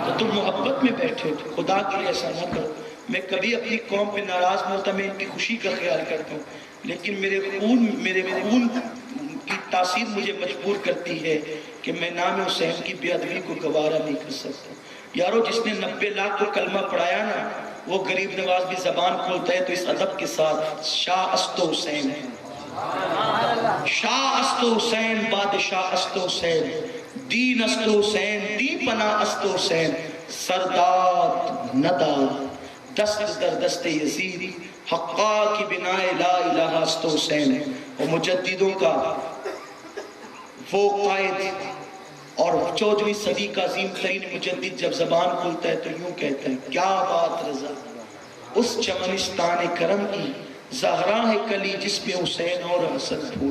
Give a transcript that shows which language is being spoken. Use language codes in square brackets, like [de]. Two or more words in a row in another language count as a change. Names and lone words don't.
[ur] تو تم محبت میں بیٹھے ہو، خدا کے لیے ایسا نہ کرو۔ میں کبھی اپنی قوم پہ ناراض نہیں ہوتا، میں ان کی خوشی کا خیال کرتا ہوں، لیکن میرے خون کی تاثیر مجھے مجبور کرتی ہے کہ میں نام حسین کی بے ادبی کو گوارا نہیں کر سکتا۔ یارو جس نے 90 لاکھ کو کلمہ پڑھایا نا، وہ غریب نواز بھی زبان کھولتا ہے تو اس ادب کے ساتھ [fa] شاہ است حسین ہے، شاہ است حسین، بادشاہ است حسین، دین است حسین، دی پناہ است حسین، سرداد نداد دست در دست یزید، حقا کی بنائے لا الہ است حسین۔ [ur] اور مجددوں کا وہ قائد اور 14ویں صدی کا عظیم ترین مجدد جب زبان کھولتا ہے تو یوں کہتا ہے، کیا بات رضا اس چمنستان کرم کی، زہرا ہے کلی جس میں حسین اور حسن پھول۔